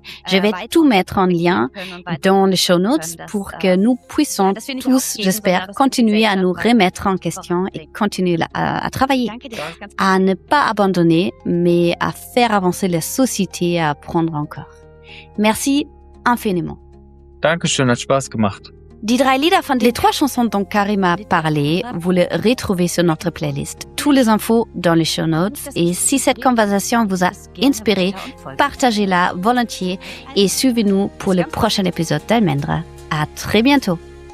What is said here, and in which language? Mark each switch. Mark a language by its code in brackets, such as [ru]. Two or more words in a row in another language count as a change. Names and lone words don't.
[fr] Je vais tout mettre en lien dans les [en] show notes [fr] pour que nous puissions tous, j'espère, continuer à nous remettre en question et continuer à travailler, à ne pas abandonner, mais à faire avancer la société et à apprendre encore. Merci infiniment. [de] Dankeschön, hat Spaß gemacht. [fr] Les 3 chansons dont Karim a parlé, vous les retrouvez sur notre playlist. Tous les infos dans les [en] show notes. [fr] Et si cette conversation vous a inspiré, partagez-la volontiers et suivez-nous pour le prochain épisode d'Almendra. À très bientôt.